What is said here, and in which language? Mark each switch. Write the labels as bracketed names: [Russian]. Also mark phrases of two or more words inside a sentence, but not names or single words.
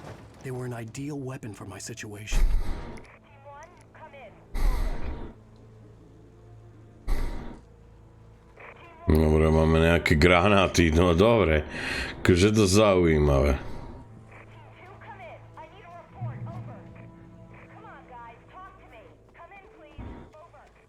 [English] They were an ideal weapon for my situation. Team 1, come in. [Slovak] Dobre, máme nejaké granáty, no dobre. Akože to zaujímavé. [English] Team 2, come in. I need a report. Over. Come on, guys. Talk to me. Come in, please. Over.